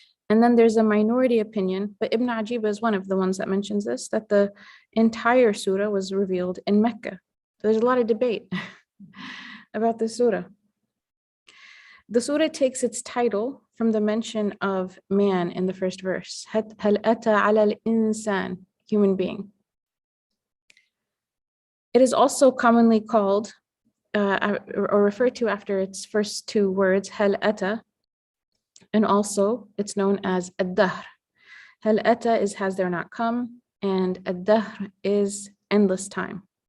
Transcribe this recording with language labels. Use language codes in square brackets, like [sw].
[en] And then there's a minority opinion, but Ibn Ajiba is one of the ones that mentions this, that the entire surah was revealed in Mecca. So there's a lot of debate about this surah. The surah takes its title from the mention of man in the first verse. [ar] هَلْ أَتَى عَلَى الْإِنسَانِ, [en] human being. It is also commonly called or referred to after its first two words, [ar] هَلْ أَتَى, [en] and also it's known as ad-dahr. [ar] هَلْ أَتَى [en] is has there not come, and ad-dahr is endless time.